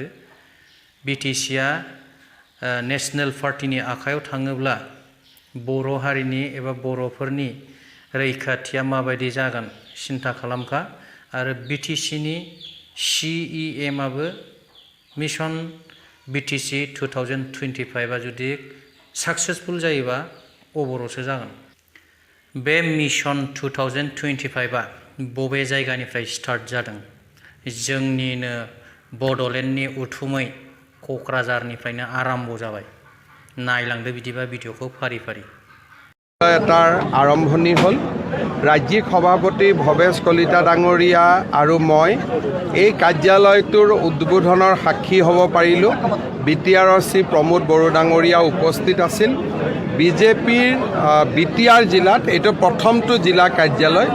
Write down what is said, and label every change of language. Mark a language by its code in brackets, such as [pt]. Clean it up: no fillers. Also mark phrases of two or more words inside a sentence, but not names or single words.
[brx] BTC आ नेशनेल पार्टीनि आखायाव थाङोब्ला बर' हारिनि एबा बर'फोरनि रैखाथिया माबायदि जागोन सिन्था खालामखा आरो BTC नि CEM आबो मिशन BTC 2025 आ जुदि सक्सेसफुल जायोबा अबरसो जागोन। बे मिशन 2025 आ बबे जायगानिफ्राय स्टार्ट जादों? जोंनिनो बड'लेण्डनि उथुमै क'क्राझारनिफ्रायनो आरम्भ जाबाय। नायलांदो बिदिबा भिडिअखौ फारि फारि। [as] এটাৰ আৰম্ভণি হ'ল। ৰাজ্যিক সভাপতি ভৱেশ কলিতা ডাঙৰীয়া আৰু মই এই কাৰ্যালয়টোৰ উদ্বোধনৰ সাক্ষী হ'ব পাৰিলোঁ। BTRC প্ৰমোদ বড়ো ডাঙৰীয়া উপস্থিত আছিল। বিজেপিৰ BTR জিলাত এইটো প্ৰথমটো জিলা কাৰ্যালয়।